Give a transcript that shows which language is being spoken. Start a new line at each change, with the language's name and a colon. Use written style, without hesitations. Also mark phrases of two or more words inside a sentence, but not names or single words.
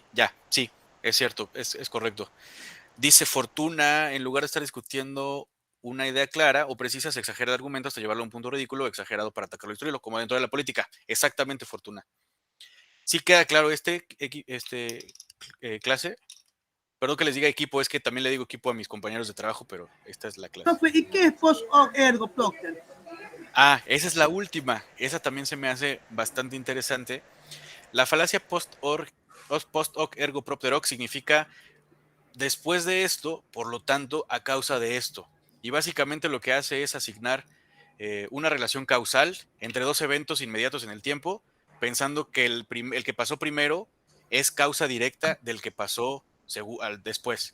Spanish: Ya, sí, es cierto, es correcto. Dice Fortuna, en lugar de estar discutiendo una idea clara o precisa, se exagera el argumento hasta llevarlo a un punto ridículo o exagerado para atacarlo y destruirlo, como dentro de la política. Exactamente, Fortuna. Sí queda claro clase. Perdón que les diga equipo, es que también le digo equipo a mis compañeros de trabajo, pero esta es la clase. ¿Y qué es
Latin: post hoc ergo propter?
Spanish: Esa es la última. Esa también se me hace bastante interesante. La falacia
Latin: post hoc ergo propter hoc
Spanish: significa después de esto, por lo tanto, a causa de esto. Y básicamente lo que hace es asignar una relación causal entre dos eventos inmediatos en el tiempo, pensando que el que pasó primero es causa directa del que pasó después.